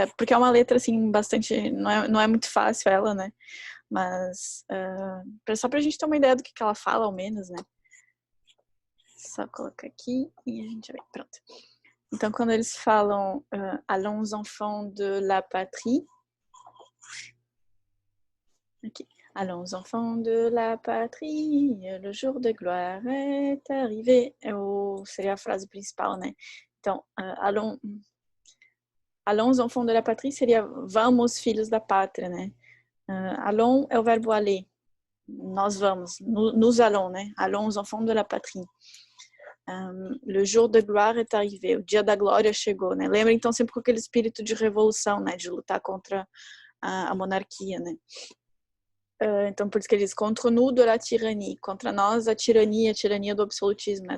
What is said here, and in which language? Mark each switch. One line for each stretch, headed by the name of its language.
Portuguese: Porque é uma letra, assim, bastante... Não é muito fácil ela, né? Mas só pra gente ter uma ideia do que ela fala, ao menos, né? Só colocar aqui e a gente vai. Pronto. Então, quando eles falam
French: Allons enfants de la patrie.
Portuguese: Aqui.
French: Allons enfants de la patrie, le jour de gloire est arrivé.
Portuguese: Seria a frase principal, né? Então,
French: allons enfants de la patrie
Portuguese: seria vamos, filhos da pátria, né? Allons é o verbo aller. Nós vamos, nous allons, né?
French: Allons enfants de la patrie. Le jour de gloire est arrivé.
Portuguese: O dia da glória chegou, né? Lembra então sempre com aquele espírito de revolução, né? De lutar contra a monarquia, né? Então por isso que ele diz contra
French: nous de la tyrannie,
Portuguese: contra nós a tirania do absolutismo, né?